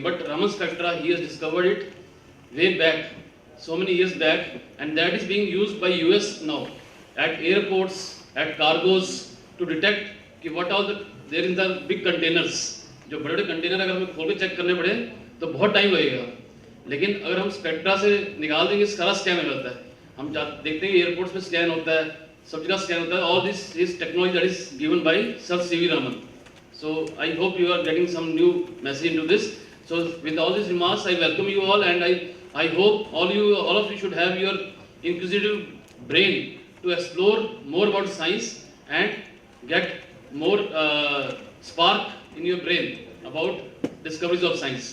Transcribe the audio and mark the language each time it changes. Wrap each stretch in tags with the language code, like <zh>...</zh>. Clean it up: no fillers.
<en>But Raman spectra he has discovered it way back, so many years back, and that is being used by US now at airports, at cargos to detect कि what all the there in the big containers.</en> <hi>जो बड़े बड़े container अगर हमें खोल के check करने पड़े तो बहुत टाइम लगेगा, लेकिन अगर हम स्पेक्ट्रा से निकाल देंगे सारा स्कैन हो जाता है. हम देखते हैं एयरपोर्ट्स में स्कैन होता है, सब जगह स्कैन होता है.</hi> <en>All this is technology that is given by sir C V Raman. So I hope you are getting some new message into this. So with all these remarks, I welcome you all, and I hope all of you should have your inquisitive brain to explore more about science and get more spark in your brain about discoveries of science.</en>